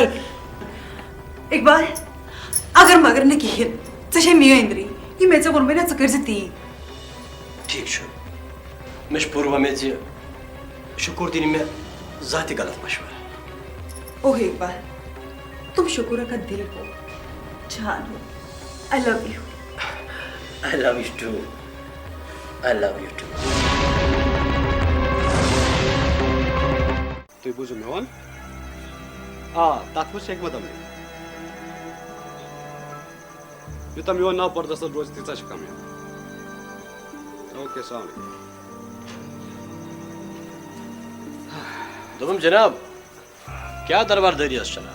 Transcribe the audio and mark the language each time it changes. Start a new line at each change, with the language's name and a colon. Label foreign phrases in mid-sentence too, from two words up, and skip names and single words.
Kashmiri: اقبال اگر مگر نہٕ کِہیٖنۍ ژےٚ چھے میٲنۍ أنٛدری یہِ مےٚ ژےٚ ووٚنمَے نہ ژٕ کٔرۍ زِ تی. ٹھیٖک چھُ مےٚ چھُ پوٗرٕ وۄمید زِ شُکوٗر دِنہِ مےٚ زانٛہہ تہِ غلط مشورٕ.
Urdu: اوہ اقبال تم شکورہ کا دل ہو جان ہو.
English: I love you. I love you too. I love you too.
Kashmiri: تُہۍ بوٗزِو مےٚ ووٚن آ تَتھ منٛز چھِ حکمت عملی. یوٗتاہ میون ناو پردس تل روزِ تیٖژاہ چھِ کامیاب.
Arabic: اوکے السلام علیکم.
Kashmiri: دوٚپُم جناب کیٛاہ دربار دٲری ٲس چلان؟